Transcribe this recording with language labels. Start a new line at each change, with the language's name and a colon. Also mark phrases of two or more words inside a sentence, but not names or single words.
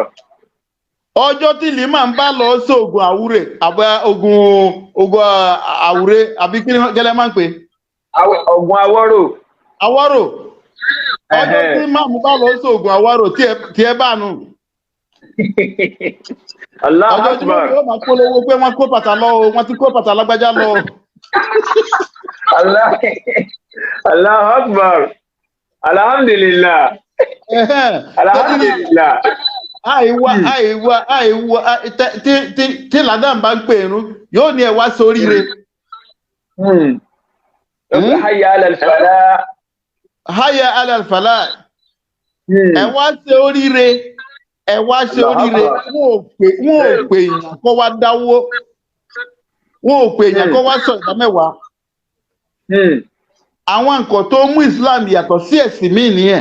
Yoruba: Ọjọ́ tí lima ń bá lọ sí ogun àwúrè àbí ogun àwúrè àbí kí gẹ́lẹ́ máa ń pè. Ogun awọ́rò. Awọ́rò. Ọjọ́ tí máàmù bá lọ sí ogun awọ́rò tí ẹ bá nù.
Arabic: الله أكبر.
Yoruba: Ọjọ́ tí wọ́n yóò máa polówó pé wọ́n kó bàtà lọ o wọ́n ti kó bàtà lágbájá lọ.
Arabic: الله أكبر. الحمد لله الحمد لله.
Yoruba: Àìwá tí ládàm bá ń pè irun yóò ní ẹ wá sóríire.
Arabic: حي على الفلاح. حي على الفلاح.
Yoruba: Ẹ wá ṣe oríire. Ẹ wá ṣe oríire. Wọ́n ò pè èèyàn kó wá dáwó. Wọ́n ò pè èèyàn kó wá sọ ìdámẹ́wàá. Àwọn nǹkan tó mú Islam yàtọ̀ sí ẹ̀sìn míì nìyẹn.